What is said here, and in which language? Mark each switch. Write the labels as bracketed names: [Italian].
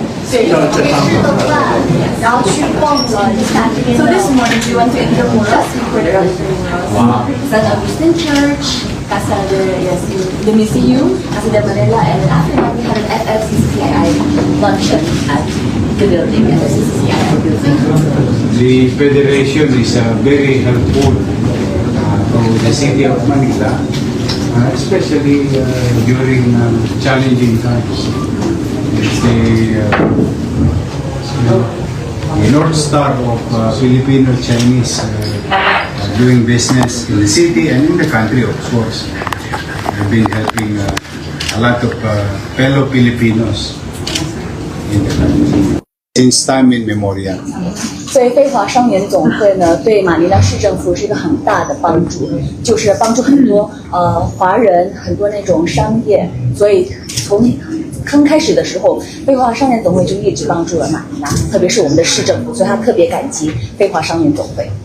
[Chinese] 去然后去逛了一下这边。 [English] So this morning we went to Intramuros. Wow. San Agustin Church, Casa the museum, Casa de Manila, and then after that we had an FFCCII luncheon at the building, FFCCII building. The federation is very helpful to the city of Manila, especially during challenging times. It's the North Star of Filipino-Chinese doing business in the city and in the country, of course. I've been helping a lot of fellow Filipinos in the country since time immemorial. [Chinese] 所以飞华商联总会呢，对马尼拉市政府是一个很大的帮助，就是帮助很多华人，很多那种商业。所以从刚开始的时候，飞华商联总会就一直帮助了马尼拉，特别是我们的市政府，所以他特别感激飞华商联总会。